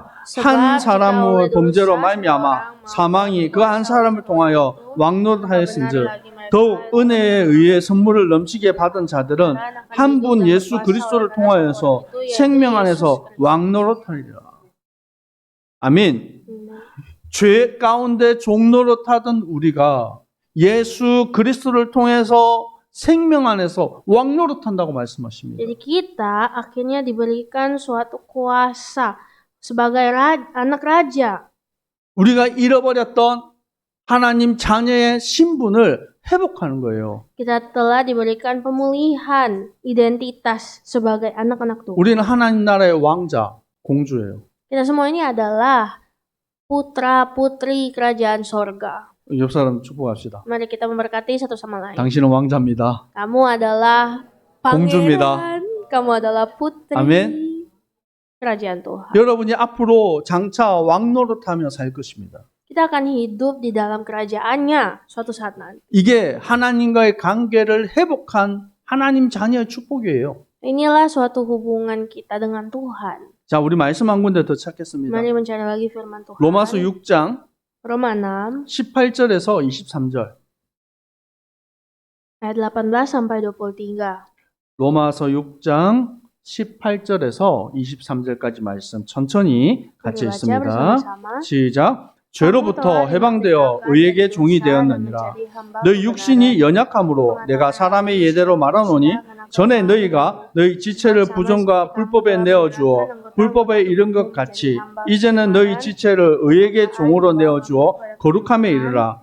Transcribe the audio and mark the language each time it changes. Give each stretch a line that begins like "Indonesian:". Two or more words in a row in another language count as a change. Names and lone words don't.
Korean: 한 사람의 범죄로 말미암아 사망이 그 한 사람을 통하여 왕노릇하였은즉 더욱 은혜에 의해 선물을 넘치게 받은 자들은 한 분 예수 그리스도를 통하여서 생명 안에서 왕노릇하리라. 아멘. 죄 가운데 종노릇하던 우리가 예수 그리스도를 통해서 생명 안에서 왕노릇한다고 말씀하십니다.
Indonesian: Jadi kita akhirnya diberikan suatu kuasa sebagai anak raja.
Korean: 우리가 잃어버렸던 하나님 자녀의 신분을 회복하는 거예요.
Indonesian: Kita telah diberikan pemulihan identitas sebagai anak-anak Tuhan.
Korean: 우리는 하나님 나라의 왕자, 공주예요.
Indonesian: Kita semua ini adalah putra-putri kerajaan sorga.
Korean: 옆 사람 축복합시다.
Indonesian: Mari kita memberkati satu sama lain.
Korean: 당신은 왕자입니다.
Indonesian: Kamu adalah
Korean: 공주입니다.
Indonesian: pangeran. Kamu adalah putri
Korean: 아멘.
Indonesian: kerajaan Tuhan.
Korean: 여러분이 앞으로 장차 왕노릇하며 살 것입니다.
Indonesian: Kita akan hidup di dalam kerajaannya suatu saat nanti.
Korean: 이게 하나님과의 관계를 회복한 하나님 자녀의 축복이에요.
Indonesian: Inilah suatu hubungan kita dengan Tuhan.
Korean: 자, 우리 말씀 한 군데 더 찾겠습니다.
Indonesian: Mari mencari lagi firman Tuhan.
Korean: 로마서 6장
Indonesian: Roma 6
Korean: 18절에서 23절.
Indonesian: ayat 18 sampai 23.
Korean: 로마서 6장 18절에서 23절까지 말씀 천천히 같이
Indonesian: Mari baca
Korean: 읽습니다.
Indonesian: bersama-sama.
Korean: 시작. 죄로부터 해방되어 의에게 종이 되었느니라. 너희 육신이 연약함으로 내가 사람의 예대로 말하노니 전에 너희가 너희 지체를 부정과 불법에 내어주어 불법에 이른 것 같이 이제는 너희 지체를 의에게 종으로 내어주어 거룩함에 이르라.